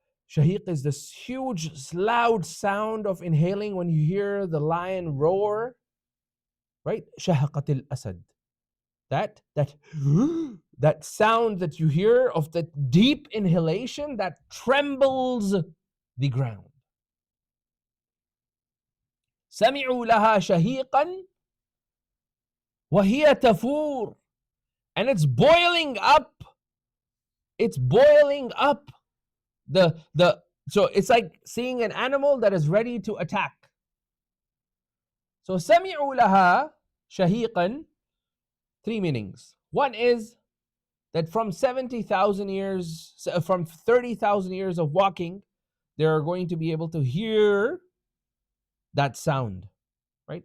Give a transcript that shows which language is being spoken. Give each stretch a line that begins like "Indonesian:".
English: Shahiq is this huge, loud sound of inhaling when you hear the lion roar. right?
Arabic: Shahaqatil asad.
English: That that sound that you hear of the deep inhalation that trembles the ground.
Arabic: سمعوا لها شهيقا وهي تفور,
English: and it's boiling up. It's boiling up. The so it's like seeing an animal that is ready to attack. So
Arabic: سمعوا لها شهيقا,
English: three meanings. One is that from 70,000 years, from 30,000 years of walking, they are going to be able to hear that sound, right?